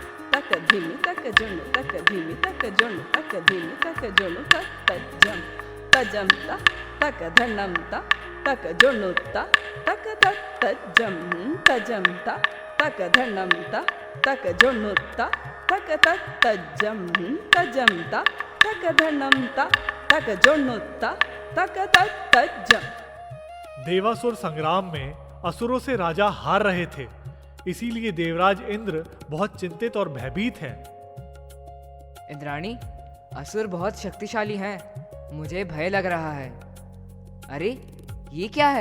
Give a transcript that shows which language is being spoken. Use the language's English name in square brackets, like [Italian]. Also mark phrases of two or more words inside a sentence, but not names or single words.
[Hindi] tajam ta takadhanam ta takajono ta tajam ta takadhanam ta takajono ta tajam ta takadhanam ta takajono ta tajam। देवासुर संग्राम में असुरों से राजा हार रहे थे, इसीलिए देवराज इंद्र बहुत चिंतित और भयभीत हैं। इंद्राणी, असुर बहुत शक्तिशाली हैं। मुझे भय लग रहा है। अरे, ये क्या है?